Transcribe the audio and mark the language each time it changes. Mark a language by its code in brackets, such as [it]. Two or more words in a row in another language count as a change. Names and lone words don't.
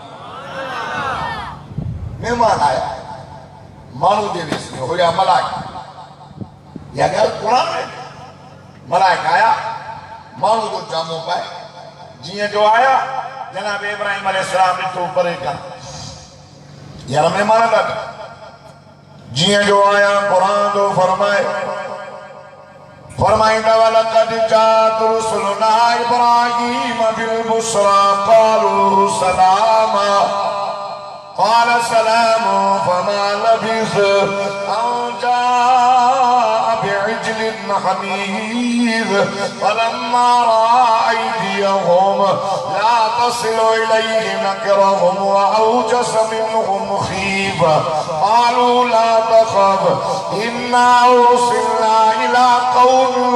[sd] महिमान आया मानू जे वेस में हुया मलाइक या ॻाल्हि कुरान में मलाइक आया मानू जो जामो पाए जीअं जो आया जनाब इब्राहिम अलैहिस्सलाम ॾिठो परे खां यार महिमान ॾाढा जीअं जो आया कुरान जो [ar] फरमाईंदा ولقد جاءت رسلنا إبراهيم بالبشرى قالوا सलामा قال سلام فما لبث أن جاء بعجل حنيذ فلما رأى أيديهم لا تصل إليه نكرهم وأوجس منهم خيفة قالوا لا تخف إنا أرسلنا إلى قوم